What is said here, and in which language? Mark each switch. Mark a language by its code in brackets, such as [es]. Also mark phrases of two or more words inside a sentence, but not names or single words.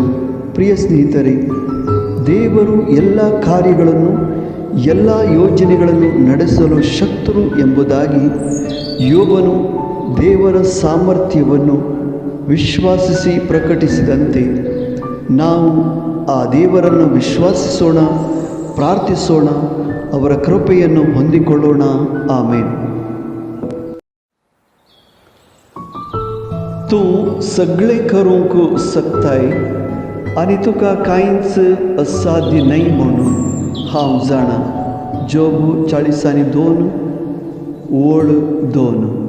[kn] ಪ್ರಿಯ ಸ್ನೇಹಿತರೆ, ದೇವರು ಎಲ್ಲ ಕಾರ್ಯಗಳನ್ನು ಎಲ್ಲ ಯೋಜನೆಗಳನ್ನು ನಡೆಸಲು ಶಕ್ತರು ಎಂಬುದಾಗಿ ಯೋಬನು ದೇವರ ಸಾಮರ್ಥ್ಯವನ್ನು ವಿಶ್ವಾಸಿಸಿ ಪ್ರಕಟಿಸಿದಂತೆ ನಾವು ಆ ದೇವರನ್ನು ವಿಶ್ವಾಸಿಸೋಣ, ಪ್ರಾರ್ಥಿಸೋಣ, ಅವರ ಕೃಪೆಯನ್ನು ಹೊಂದಿಕೊಳ್ಳೋಣ. ಆಮೇನ್. [kok] तू सगळे करूंक शकताय आणि तुका कांयच असाध्य नाही म्हणून हांव जाणा. जोब 40:2.